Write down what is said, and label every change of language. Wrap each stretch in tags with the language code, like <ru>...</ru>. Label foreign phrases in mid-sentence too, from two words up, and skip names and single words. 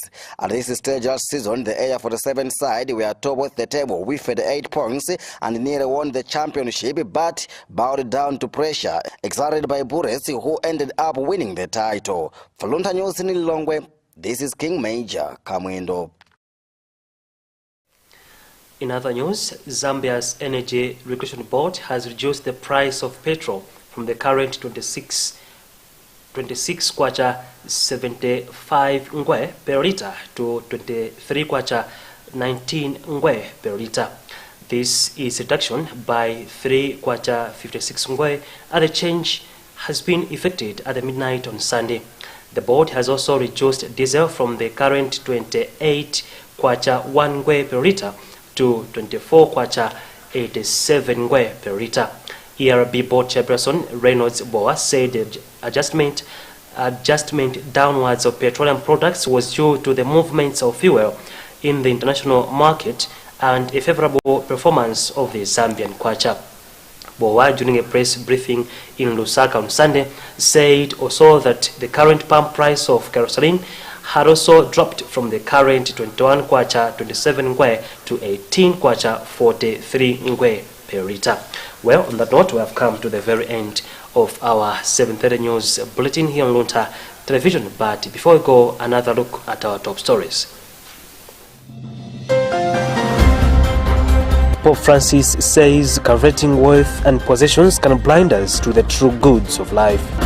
<en>At this stage last season, the Area 47 side were top of the table with 8 points and nearly won the championship, but bowed down to pressure exerted by Bulles, who ended up winning the title. For Luntha News in Lilongwe, this is King Major Kamwendo. In other news, Zambia's Energy Regulation Board has reduced the price of petrol from the current 26 26 kwacha 75 ngwe per liter to 23 kwacha 19 ngwe per liter. This is a reduction by 3 kwacha 56 ngwe, and the change has been effected at midnight on Sunday. The board has also reduced diesel from the current 28 kwacha 1 ngwe per liter to 24 kwacha 87 ngwe per liter. ERB board chairperson Reynolds Boa said the adjustment downwards of petroleum products was due to the movements of fuel in the international market and a favorable performance of the Zambian kwacha. Boa, during a press briefing in Lusaka on Sunday, said also that the current pump price of kerosene had also dropped from the current 21 kwacha 27 ngwe to 18 kwacha 43 ngwe per liter. Well, on that note, we have come to the very end of our 7:30 news bulletin here on Luntha Television. But before we go, another look at our top stories. Pope Francis says coveting wealth and possessions can blind us to the true goods of life.</en>